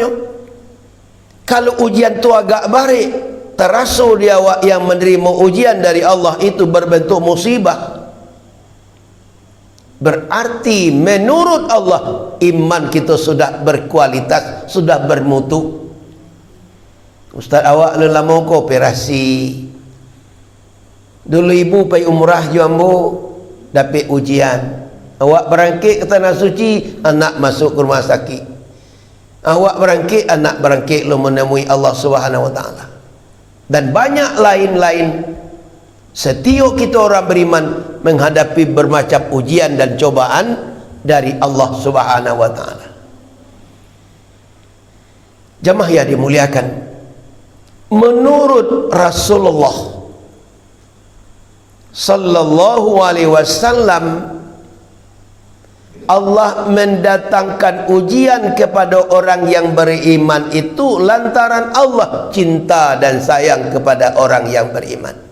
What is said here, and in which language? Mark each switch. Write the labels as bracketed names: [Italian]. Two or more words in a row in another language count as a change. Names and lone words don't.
[Indonesian] Kalau ujian tu agak baik, terasa dia yang menerima ujian dari Allah itu berbentuk musibah, berarti menurut Allah iman kita sudah berkualitas, sudah bermutu. [Minangkabau] Ustaz awak lama kooperasi. [Indonesian] Dulu ibu pergi umrah Jambu, dapat ujian. [Minangkabau] Awak berangkit ke tanah suci, anak masuk ke rumah sakit. Awak berangkit, anak berangkit lo menemui Allah [Arabic] سبحانه وتعالى. [Indonesian] Dan banyak lain-lain. Setiap kita orang beriman menghadapi bermacam ujian dan cobaan dari Allah [Arabic] سبحانه وتعالى. [Indonesian] Jamaah yang dimuliakan, menurut Rasulullah [Arabic] صلى الله عليه وسلم, [Indonesian] Allah mendatangkan ujian kepada orang yang beriman itu lantaran Allah cinta dan sayang kepada orang yang beriman.